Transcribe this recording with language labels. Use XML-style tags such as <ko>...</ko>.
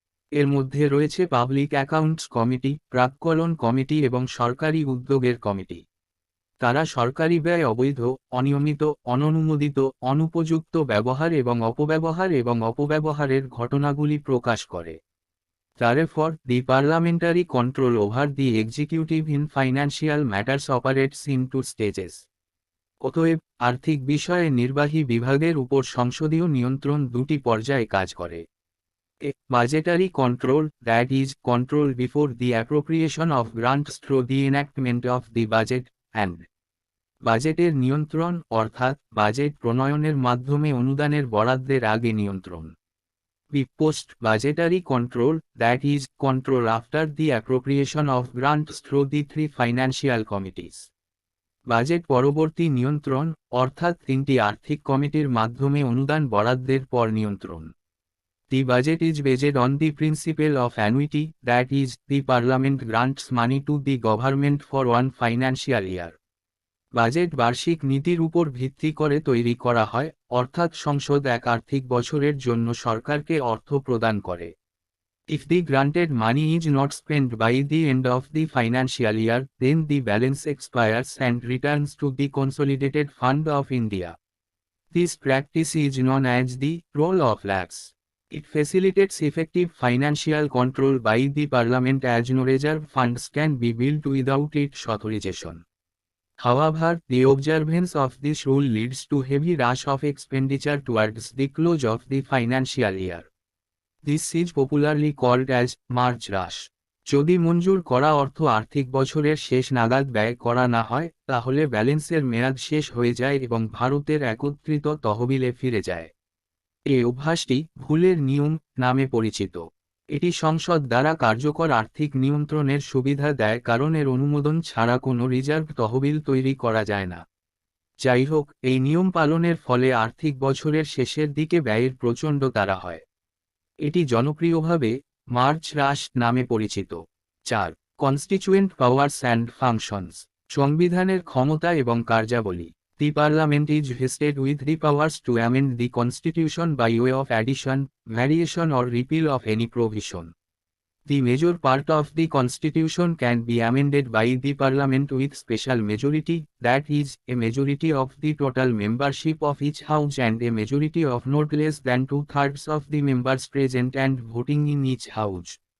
<bn>এর মধ্যে রয়েছে পাবলিক অ্যাকাউন্টস কমিটি, প্রাক্কলন কমিটি এবং সরকারি উদ্যোগের কমিটি। তারা সরকারি ব্যয় অবৈধ, অনিয়মিত, অননুমোদিত, অনুপযুক্ত ব্যবহার এবং অপব্যবহারের ঘটনাগুলি প্রকাশ করে।</bn> <en>Therefore, the parliamentary control over the executive in financial matters operates in two stages.</en> <bn>অতএব, আর্থিক বিষয়ে নির্বাহী বিভাগের উপর সংসদীয় নিয়ন্ত্রণ দুটি পর্যায়ে কাজ করে।</bn> <en>A budgetary control, that is, control before the appropriation of grants through the enactment of the budget, and</en> <bn>বাজেটের নিয়ন্ত্রণ অর্থাৎ বাজেট প্রণয়নের মাধ্যমে অনুদানের বরাদ্দের আগে নিয়ন্ত্রণ।</bn> <en>B post budgetary control, that is, control after the appropriation of grants through the three financial committees.</en> <bn>Budget পরবর্তী নিয়ন্ত্রণ অর্থাৎ তিনটি আর্থিক কমিটির মাধ্যমে অনুদান বরাদ্দের পর নিয়ন্ত্রণ।</bn> <en>The budget is based on the principle of annuity, that is, the Parliament grants money to the government for one financial year.</en> <bn>Budget বার্ষিক নীতির উপর ভিত্তি করে তৈরি করা হয়, অর্থাৎ সংসদ এক আর্থিক বছরের জন্য সরকারকে অর্থ প্রদান করে।</bn> <en>If the granted money is not spent by the end of the financial year, then the balance expires and returns to the Consolidated Fund of India. This practice is known as the role of lax. It facilitates effective financial control by the Parliament as no reserve funds can be built without its authorization. However, the observance of this rule leads to heavy rush of expenditure towards the close of the financial year. This is popularly called as March rush.</en> <bn>যদি মঞ্জুর করা অর্থ আর্থিক বছরের শেষ নাগাদ ব্যয় করা না হয়, তাহলে ব্যালেন্সের মেয়াদ শেষ হয়ে যায় এবং ভারতের একত্রিত তহবিলে ফিরে যায়। এই অভ্যাসটি ভুলের নিয়ম নামে পরিচিত। এটি সংসদ দ্বারা কার্যকর আর্থিক নিয়ন্ত্রণের সুবিধা দেয় কারণ এর অনুমোদন ছাড়া কোনো রিজার্ভ তহবিল তৈরি করা যায় না। যাই হোক, এই নিয়ম পালনের ফলে আর্থিক বছরের শেষের দিকে ব্যয়ের প্রচণ্ড তাড়া হয়। এটি জনপ্রিয়ভাবে মার্চ রাশ নামে পরিচিত। 4.</bn> <en>Constituent powers and functions.</en> <bn>সংবিধানের ক্ষমতা এবং কার্যাবলী।</bn> <en>The Parliament is vested with the powers to amend the Constitution by way of addition, variation or repeal of any provision. The major part of the Constitution can be amended by the Parliament with special majority, that is, a majority of the total membership of each House and a majority of not less than 2/3 of the members present and voting in each House.</en>